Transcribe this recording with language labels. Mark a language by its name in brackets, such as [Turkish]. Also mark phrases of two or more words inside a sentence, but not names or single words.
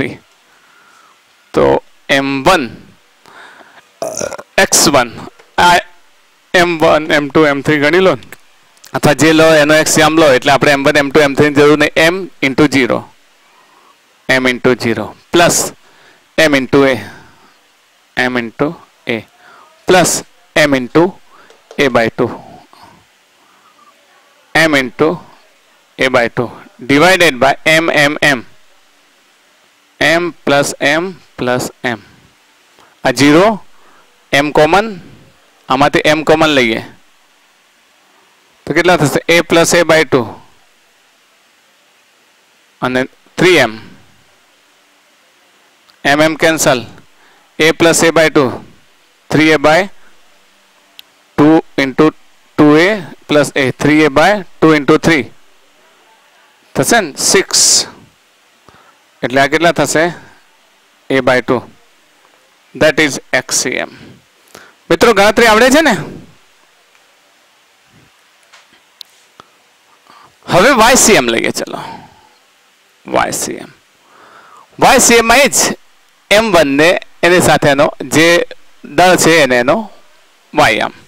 [Gujarati] તો m1 x1 આ m1 m2 m3 ગણી લો, અથવા જે લો એનો x યામ લો. એટલે આપણે m1 m2 m3 ની જરૂર નહીં. m × 0 m × 0 પ્લસ m × a પ્લસ m × a/2 m × a/2 ડિવાઇડેડ બાય m પ્લસ m. આ 0 m કોમન, આમાંથી m કોમન લઈએ તો કેટલા થશે? a પ્લસ a/2 અને 3m m કેન્સલ. a પ્લસ a/2 3a/2 × 2a પ્લસ a 3a/2 × 3 થશે ને 6. એટલે આ કેટલા થશે? a/2. [English] that is xcm. [Gujarati] મિત્રો, ગણતરી આવડે છે ને? હવે ycm લઈએ. ચલો, ycm માં એ જ m1 ને એની સાથેનો જે દળ છે એને એનો વાય એમ.